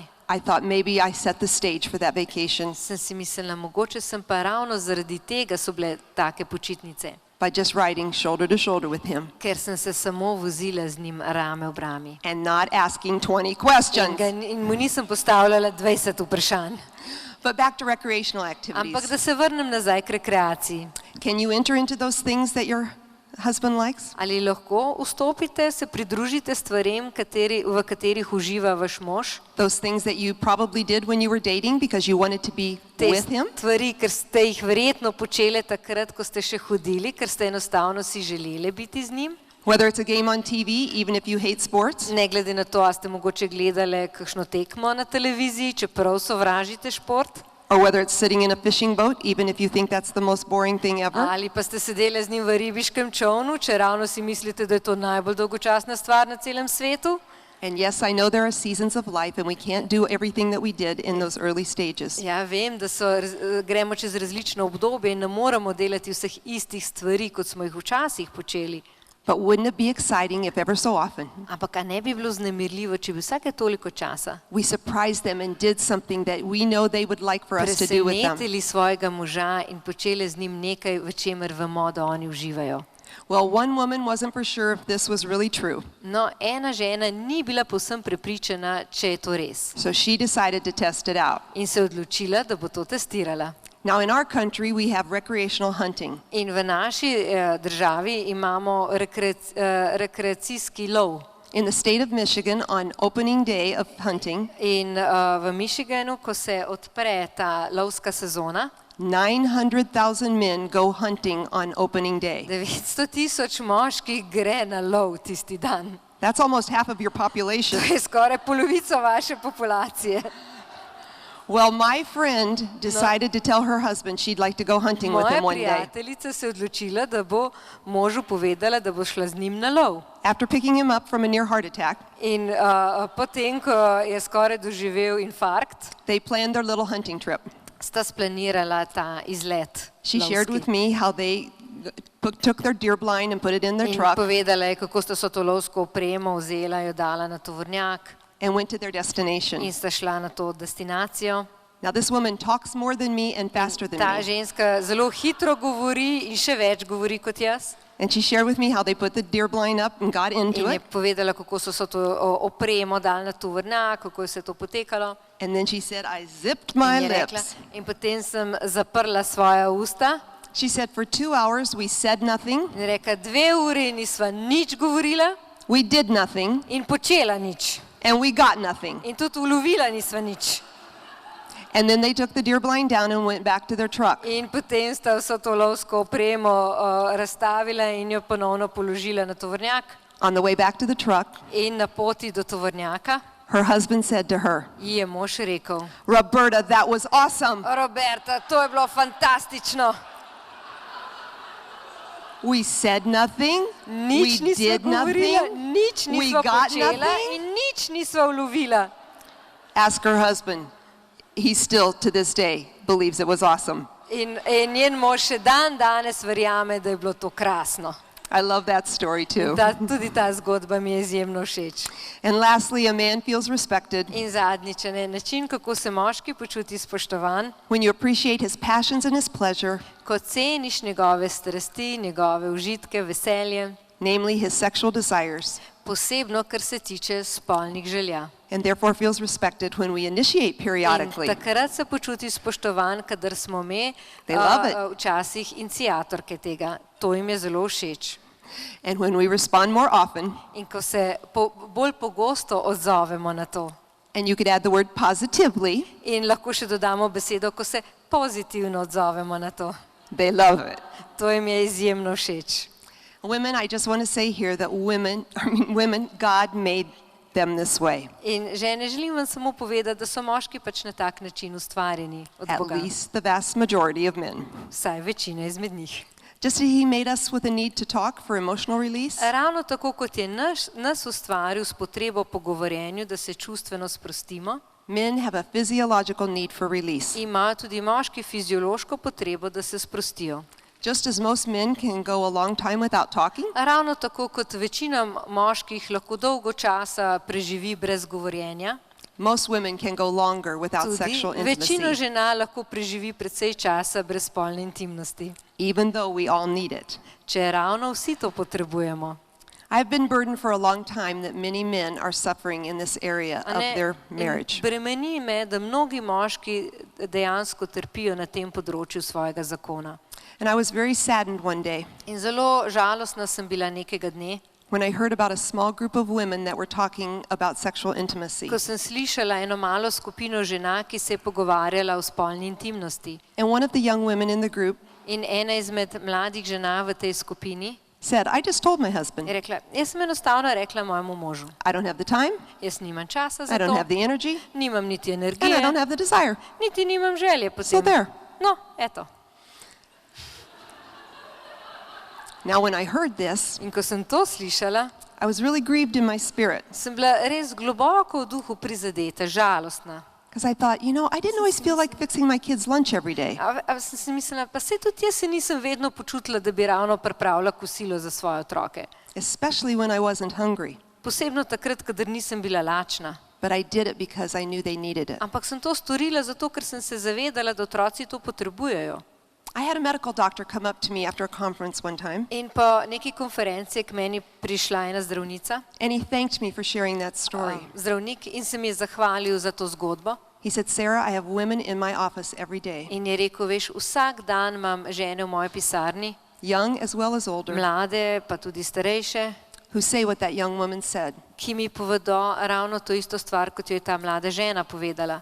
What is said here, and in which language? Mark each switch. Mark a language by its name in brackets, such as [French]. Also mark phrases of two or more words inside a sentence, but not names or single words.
[English] I thought maybe I set the stage for that vacation [Slovenian] sem si mislila, mogoče sem pa ravno zaradi tega so bile take počitnice, [English] by just riding shoulder to shoulder with him [Slovenian] ker sem se samo vozila z njim rame ob rami. [English] and not asking 20 questions. [Slovenian] In mu nisem postavljala 20 vprašanj. [English] But back to recreational [Slovenian] Ampak [English] activities. [Slovenian] da se vrnem nazaj k rekreaciji. [English] Can you enter into those things that your husband likes? [Slovenian] Ali lahko vstopite, se pridružite stvarem, v katerih uživa vaš mož? [English] Those things that you probably did when you were dating because you wanted to be [Slovenian] Te [English] with him? [Slovenian] stvari, ker ste jih verjetno počele takrat, ko ste še hodili, ker ste enostavno si želeli biti z njim? [English] Whether it's a game on TV, even if you hate sports, [Slovenian] Ne glede na to, a ste mogoče gledali kakšno tekmo na televiziji, čeprav sovražite šport? [English] or whether it's sitting in a fishing boat, even if you think that's the most boring thing ever. [Slovenian] Ali pa ste sedeli z njim v ribiškem čovnu, če ravno si mislite, da je to najbolj dolgočasna stvar na celem svetu? [English] And yes, I know there are seasons of life and we can't do everything that we did in those early stages. [Slovenian] Ja, vem, da gremo čez različno obdobje in ne moremo delati vseh istih stvari, kot smo jih včasih počeli. [English] But wouldn't it be exciting if ever so often [Slovenian] Ampak a ne bi bilo vznemirljivo, če bi vsake toliko časa [English] we surprised them and did something that we know they would like for us to do with them? [Slovenian] presenetili svojega moža in počeli z njim nekaj, v čemer vemo, da oni uživajo? [English] Well, one woman wasn't for sure if this was really true, [Slovenian] No, ena žena ni bila povsem prepričana, če je to res. [English] so she decided to test it out. [Slovenian] In se odločila, da bo to testirala. [English] Now, in our country, we have recreational hunting. [Slovenian] In v naši državi imamo rekreacijski lov. [English] In the state of Michigan, on opening day of hunting, [Slovenian] In v Michiganu, ko se odpre ta lovska sezona, [English] 900,000 men go hunting on opening day. [Slovenian] 900,000 moških gre na lov tisti dan. [English] That's almost half of your population. [Slovenian] To je skoraj polovica vaše populacije. [English] Well, my friend decided to tell her husband she'd like to go hunting with [Slovenian] Moja [English] him one day. [Slovenian] prijateljica se je odločila, da bo možu povedala, da bo šla z njim na lov. [English] After picking him up from a near heart attack, [Slovenian] In potem, ko je skoraj doživel infarkt, [English] they planned their little hunting trip. [Slovenian] sta splanirala ta izlet. [English] She shared [Slovenian] lovski. [English] with me how they took their deer blind and put it in their [Slovenian] In [English] truck [Slovenian] povedala je, kako sta so to lovsko opremo vzela, jo dala na tovornjak [English] and went to their destination. [Slovenian] in sta šla na to destinacijo. [English] Now, this woman talks more than me and faster than [Slovenian] Ta [English] me. [Slovenian] ženska zelo hitro govori in še več govori kot jaz. [English] And she shared with me how they put the deer blind up and got into [Slovenian] In je [English] it. [Slovenian] povedala, kako so to opremo dali na tovornjak, kako je se to potekalo. [English] And then she said, I zipped my [Slovenian] In je rekla, [English] lips. [Slovenian] in potem sem zaprla svoja usta [English] She said, for 2 hours we said nothing, [Slovenian] in rekla, 2 uri nisva nič govorila [English] we did nothing, [Slovenian] in počela nič. [English] and we got nothing. [Slovenian] In tudi ulovila nisva nič. [English] And then they took the deer blind down and went back to their truck. [Slovenian] In potem sta vso to lovsko opremo razstavila in jo ponovno položila na tovornjak. [English] On the way back to the truck, [Slovenian] In na poti do tovornjaka [English] her husband said to her, [Slovenian] ji je mož rekel, [English] Roberta, that was awesome. [Slovenian] Roberta, to je bilo fantastično. [English] We said nothing, [Slovenian] Nič [English] we [Slovenian] nisva [English] did [Slovenian] govorila, [English] nothing, [Slovenian] nič [English] we [Slovenian] nisva [English] got [Slovenian] počela [English] nothing. [Slovenian] in nič nisva ulovila. [English] Ask her husband. He still, to this day, believes it was awesome. [Slovenian] In njen mož še dan danes verjame, da je bilo to krasno. [English] I love that story too. [Slovenian] Tudi ta zgodba mi je izjemno všeč. [English] And lastly, a man feels respected [Slovenian] In zadnjič, način, kako se moški počuti spoštovan, [English] when you appreciate his passions and his pleasure, [Slovenian] ko ceniš njegove strasti, njegove užitke, veselje [English] namely his sexual desires, [Slovenian] posebno kar se tiče spolnih želja. [English] and therefore feels respected when we initiate [Slovenian] In [English] periodically. [Slovenian] takrat se počuti spoštovan, kadar smo mi [English] They love it. [Slovenian] včasih iniciatorke tega. To jim je zelo všeč. [English] And when we respond more often, [Slovenian] In ko se bolj pogosto odzovemo na to. [English] and you could add the word positively, [Slovenian] In lahko še dodamo besedo, ko se pozitivno odzovemo na to. [English] they love it. [Slovenian] To jim je izjemno všeč. [English] Women, I just want to say here that women, God made them this way. [Slovenian] In žene, želim vam samo povedati, da so moški pač na tak način ustvarjeni od [English] At [Slovenian] Boga. [English] least the vast majority of men. [Slovenian] Vsaj večina izmed njih. [English] Just as he made us with a need to talk for emotional release, [Slovenian] Ravno tako, kot je nas ustvaril s potrebo po govorjenju, da se čustveno sprostimo, [English] men have a physiological need for release. [Slovenian] imajo tudi moški fiziološko potrebo, da se sprostijo. [English] Just as most men can go a long time without talking, [Slovenian] Ravno tako, kot večina moških lahko dolgo časa preživi brez govorjenja, [English] most women can go longer without [Slovenian] tudi [English] sexual [Slovenian] večina [English] intimacy, [Slovenian] žena lahko preživi precej časa brez spolne intimnosti, [English] even though we all need it. [Slovenian] če ravno vsi to potrebujemo. [English] I've been burdened for a long time that many men are suffering in this area [Slovenian] A [English] of [Slovenian] ne? [English] their [Slovenian] In [English] marriage. [Slovenian] bremeni me, da mnogi moški dejansko trpijo na tem področju svojega zakona. [English] And I was very saddened one day [Slovenian] In zelo žalostna sem bila nekega dne, [English] when I heard about a small group of women that were talking about sexual intimacy. [Slovenian] ko sem slišala eno malo skupino žena, ki se je pogovarjala o spolni intimnosti. [English] And one of the young women in the group [Slovenian] In ena izmed mladih žena v tej skupini [English] said, I just told my [Slovenian] je [English] husband, [Slovenian] rekla, jaz sem enostavno rekla mojemu možu, [English] I don't have the time, [Slovenian] jaz nimam časa za [English] I don't [Slovenian] to, [English] have the energy, [Slovenian] nimam niti [English] and I [Slovenian] energije, [English] don't have the desire. [Slovenian] niti nimam želje po [English] So [Slovenian] tem. [English] there. [Slovenian] No, eto. [English] Now, when I heard this, [Slovenian] In ko sem to slišala, [English] I was really grieved in my spirit [Slovenian] sem bila res globoko v duhu prizadeta, žalostna. [English] because I thought, I didn't always feel like fixing my kids' lunch every day. [Slovenian] A sem si mislila, pa saj tudi jaz se nisem vedno počutila, da bi ravno pripravila kosilo za svoje otroke. [English] Especially when I wasn't hungry. [Slovenian] Posebno takrat, kadar nisem bila lačna. [English] But I did it because I knew they needed it. [Slovenian] Ampak sem to storila zato, ker sem se zavedala, da otroci to potrebujejo. [English] I had a medical doctor come up to me after a conference one time, [Slovenian] In po neki konferenci je k meni prišla ena zdravnica, [English] and he thanked me for sharing that story. [Slovenian] zdravnik, in se mi je zahvalil za to zgodbo. [English] He said, Sarah, I have women in my office every day, [Slovenian] In je rekel, veš, vsak dan imam žene v moji pisarni, [English] young as well as older, [Slovenian] mlade pa tudi starejše, [English] who say what that young woman said. [Slovenian] ki mi povedo ravno to isto stvar, kot jo je ta mlada žena povedala.